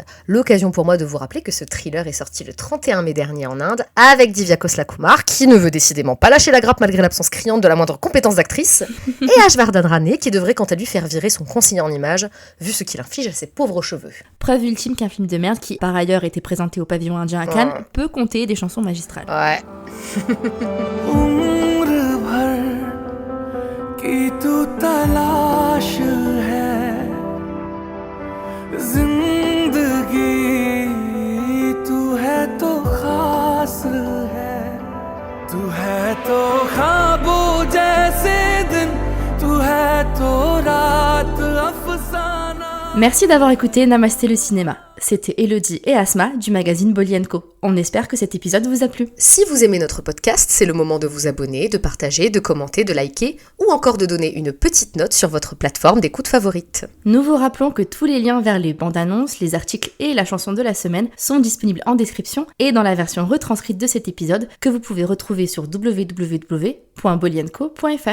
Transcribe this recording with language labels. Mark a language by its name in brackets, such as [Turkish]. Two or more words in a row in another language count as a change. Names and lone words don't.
[French] L'occasion pour moi de vous rappeler que ce thriller est sorti le 31 mai dernier en Inde avec Divya Khosla Kumar, qui ne veut décidément pas lâcher la grappe malgré l'absence criante de la moindre compétence d'actrice, et Ashvardhan Rane, qui devrait quant à lui faire virer son conseiller en images, vu ce qu'il inflige à ses pauvres cheveux. Preuve ultime qu'un film de merde qui, par ailleurs, était présenté au pavillon indien à Cannes, peut compter des chansons magistrales. Ouais. [Hindi] कि तू तलाश है जिंदगी तू है तो खास है तू है तो ख्वाबों जैसे दिन तू है तो रात अफसाना. [French] Merci d'avoir écouté Namasté le cinéma. C'était Elodie et Asma du magazine Bolly & Co. On espère que cet épisode vous a plu. Si vous aimez notre podcast, c'est le moment de vous abonner, de partager, de commenter, de liker ou encore de donner une petite note sur votre plateforme d'écoute favorite. Nous vous rappelons que tous les liens vers les bandes annonces, les articles et la chanson de la semaine sont disponibles en description et dans la version retranscrite de cet épisode que vous pouvez retrouver sur www.bollyandco.fr.